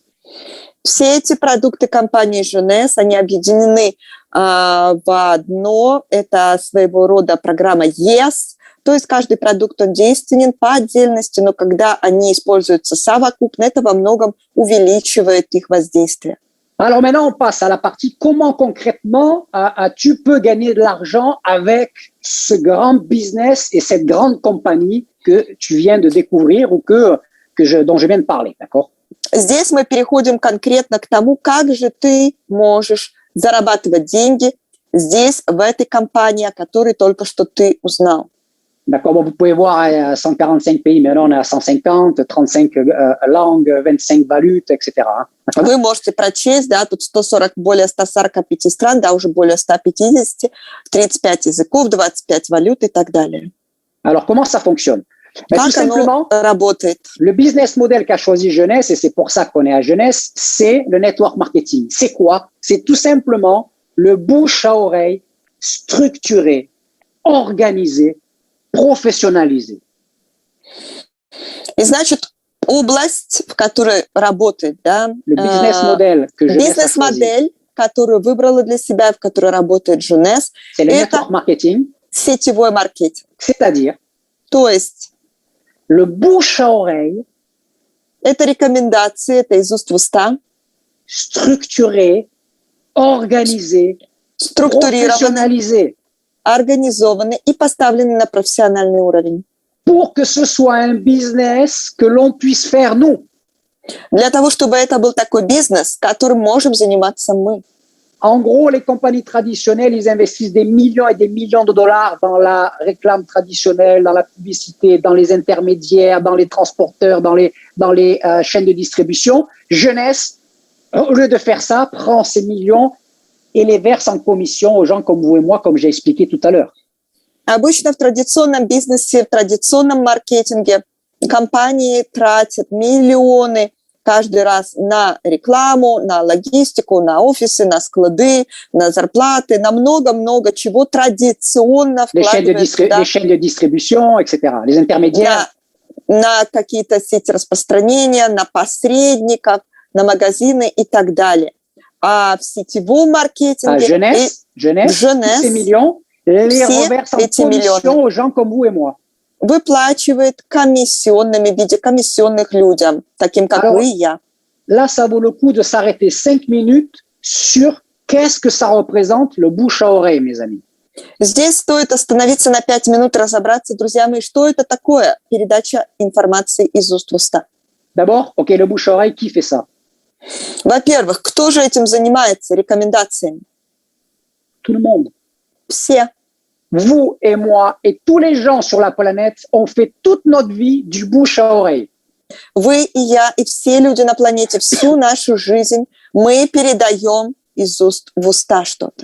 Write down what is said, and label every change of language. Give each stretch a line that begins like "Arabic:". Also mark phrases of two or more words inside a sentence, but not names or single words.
Russian: Все эти продукты компании Jeunesse, они объединены в одно. Это своего рода программа YES. То есть каждый продукт, он действенен по отдельности, но когда они используются совокупно, это во многом увеличивает их воздействие.
French: Alors maintenant, on passe à la partie comment concrètement tu peux gagner de l'argent avec ce grand business et cette grande compagnie que tu viens de découvrir ou dont je viens de parler, d'accord?
Russian: Здесь мы переходим конкретно к тому, как же ты можешь зарабатывать деньги здесь, в этой компании, о которой только что ты узнал.
French: D'accord, bon, vous pouvez voir 145 pays, mais là on est à 150, 35 langues, 25 valutes, etc.
Russian: Вы можете прочесть, да, тут 140, более 145 стран, да, уже более 150, 35 языков, 25 валют и так далее.
French: Alors, comment ça fonctionne? Ben, tout
Russian: Как
French: simplement,
Russian: оно работает?
French: le business model qu'a choisi Jeunesse, et c'est pour ça qu'on est à Jeunesse, c'est le network marketing. C'est quoi? C'est tout simplement le bouche à oreille structuré, organisé,
Russian: профессионализировать. И значит, область, в которой работает, да, бизнес-модель, которую выбрала для себя, в которой работает Jeunesse, это сетевой маркетинг.
French: C'est-à-dire,
Russian: то есть,
French: le bouche à oreille,
Russian: это рекомендации, это из уст в уста,
French: structuré, organisé,
Russian: структурированный, организованы и поставлены на профессиональный уровень.
French: Pour que ce soit un business que l'on puisse faire nous.
Russian: Для того, чтобы это был такой бизнес, которым можем заниматься мы.
French: En gros, les compagnies traditionnelles, ils investissent des millions et des millions de dollars dans la réclame traditionnelle, dans la publicité, dans les intermédiaires, dans les transporteurs, dans les chaînes de distribution. Jeunesse, au lieu de faire ça, prend ces millions et les verse en commission aux gens comme vous et moi, comme j'ai expliqué tout à l'heure.
Russian: Обычно в традиционном бизнесе, в традиционном маркетинге компании тратят миллионы каждый раз на рекламу, на логистику, на офисы, на склады, на зарплаты, на много-много чего традиционно вкладывают
French: les chaînes de distribution, etc., les intermédiaires.
Russian: На какие-то сети распространения, на посредников, на магазины и так далее. А в сетевом маркетинге Jeunesse,
French: ces millions, les reverse en commission aux gens comme vous et moi.
Russian: Выплачивает комиссионными в виде комиссионных людям, таким как вы и я.
French: Là, ça vaut le coup de s'arrêter 5 minutes sur qu'est-ce que ça représente le bouche à oreille, mes amis.
Russian: Здесь стоит остановиться на 5 минут и разобраться, друзья мои, что это такое передача информации из уст в уста.
French: D'abord, OK, le bouche à oreille, qui fait ça?
Russian: Во-первых, кто же этим занимается, рекомендациями?
French: Tout le monde.
Russian: Все.
French: Vous et moi et tous les gens sur la planète ont fait toute notre vie du bouche à oreille.
Russian: Вы и я, и все люди на планете, всю нашу жизнь мы передаем из уст в уста что-то.